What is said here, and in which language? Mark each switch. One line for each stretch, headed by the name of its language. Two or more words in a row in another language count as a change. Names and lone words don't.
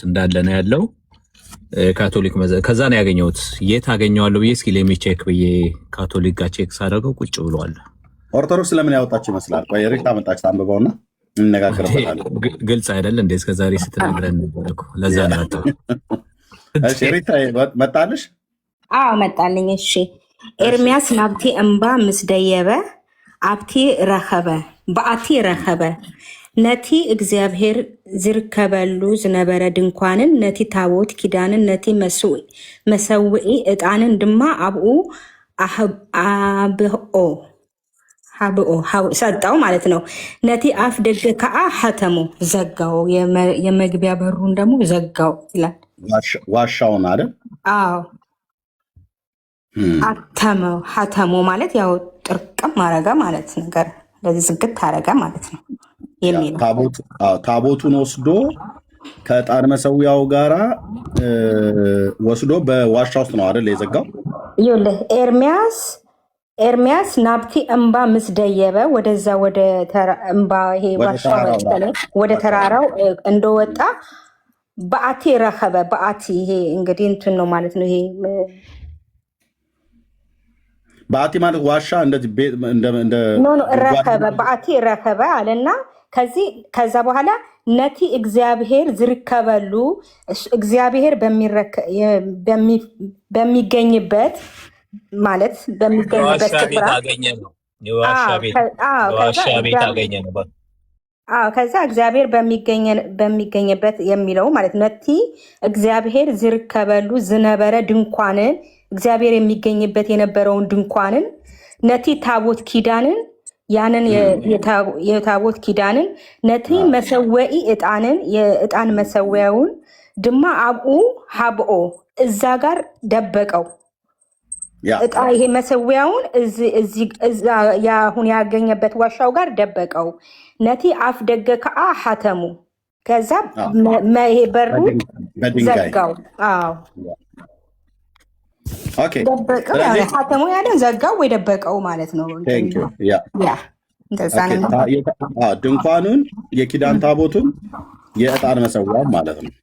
Amharic: እንዳለ ነው ያለው። ካቶሊክ ከዛ ነው ያገኘሁት። የት አገኘዋለሁ ብዬ እስኪ ቼክ ብዬ ካቶሊክ ጋር ቼክ ሳደርገው ቁጭ ብሏል። ኦርቶዶክስ ለምን ያወጣችሁ ይመስላል? ቆይ ሪታ መጣች፣ አንብበውና እንነጋገርበታለን። ግልጽ አይደል እንደ እስከዛሬ ስትነግረን ነበር እኮ። ለዛ ነው ያወጣው። እሺ ሪታ መጣልሽ? አዎ መጣልኝ። እሺ
Tigrinya: ኤርሚያስ ናብቲ እምባ ምስደየበ ኣብቲ ረኸበ በአቲ ረኸበ ነቲ እግዚአብሔር ዝርከበሉ ዝነበረ ድንኳንን ነቲ ታቦት ኪዳንን ነቲ መሰውኢ ዕጣንን ድማ ኣብኡ አብኦ
Amharic: ሰጠው ማለት ነው።
Tigrinya: ነቲ አፍ ደገ ከዓ ሐተሙ
Amharic: ዘጋው፣ የመግቢያ በሩን ደግሞ ዘጋው ይላል። ዋሻውን አይደል? አዎ አተመው። ሐተሙ ማለት ያው ጥርቅም አረገ ማለት ነገር፣ ለዚህ ዝግት አረገ ማለት ነው የሚለው። ታቦቱን ወስዶ ከዕጣን መሰዊያው ጋራ ወስዶ በዋሻ ውስጥ ነው አይደል የዘጋው? ይኸውልህ ኤርሚያስ
Tigrinya: ኤርሚያስ ናብቲ እምባ ምስደየበ
Amharic: ወደዛ ወደ እምባ ይሄ ዋሻ ወደ ተራራው እንደወጣ
Tigrinya: በአቲ ረከበ በአቲ
Amharic: ይሄ እንግዲህ እንትን ነው ማለት ነው። ይሄ በአቲ ማለት ዋሻ እንደዚህ
Tigrinya: ረከበ በአቲ ረከበ
Amharic: አለና ከዛ በኋላ
Tigrinya: ነቲ እግዚአብሔር ዝርከበሉ
Amharic: እግዚአብሔር በሚገኝበት ማለት በሚገኝበት ስፍራ ከዛ እግዚአብሔር በሚገኝበት የሚለው ማለት
Tigrinya: ነቲ እግዚአብሔር ዝርከበሉ ዝነበረ ድንኳንን
Amharic: እግዚአብሔር የሚገኝበት የነበረውን ድንኳንን
Tigrinya: ነቲ ታቦት
Amharic: ኪዳንን ያንን የታቦት ኪዳንን
Tigrinya: ነቲ መሰወኢ ዕጣንን
Amharic: የዕጣን መሰዊያውን
Tigrinya: ድማ አብኡ ሀብኦ
Amharic: እዛ ጋር ደበቀው። ይሄ መሰዊያውን አሁን ያገኘበት ዋሻው ጋር ደበቀው።
Tigrinya: ነቲ አፍ ደገ ከአ ሐተሙ
Amharic: ከዛ ይሄ በሩ ዘጋው። ደበቀው ሐተሙ ያለን ዘጋው ወይ ደበቀው ማለት ነው። ድንኳኑን የኪዳን ታቦቱን የዕጣን መሰዊያውን ማለት ነው።